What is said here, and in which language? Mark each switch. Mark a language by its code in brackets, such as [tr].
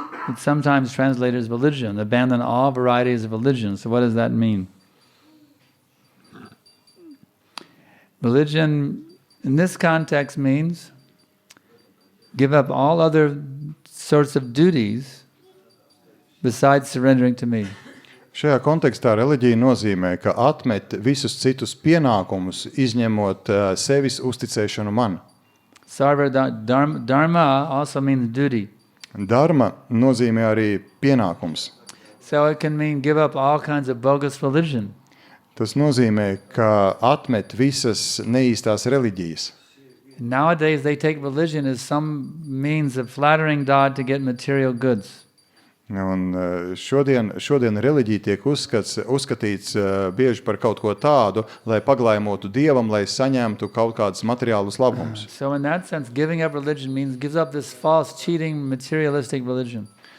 [en] It's sometimes translated as religion, abandon all varieties of religion. So what does that mean? Religion, in this context, means give up all other sorts of duties besides surrendering to me. [lv] Šajā kontekstā reliģija nozīmē, ka atmet visus citus pienākumus, izņemot sevis uzticēšanu man. [en] Dharma also means duty. [lv] Dharma nozīmē arī pienākums. [en] So it can mean give up all kinds of bogus religion. [lv] Tas nozīmē, ka atmet visas neīstās reliģijas. [en] Nowadays they take religion as some means of flattering God to get material goods. [lv] Un šodien reliģija tiek uzskatīts bieži par kaut ko tādu, lai paglāmotu Dievam, lai saņemtu kaut kādus materiālus labumus. [en] So in that sense, giving up religion means gives up this false, cheating, materialistic religion.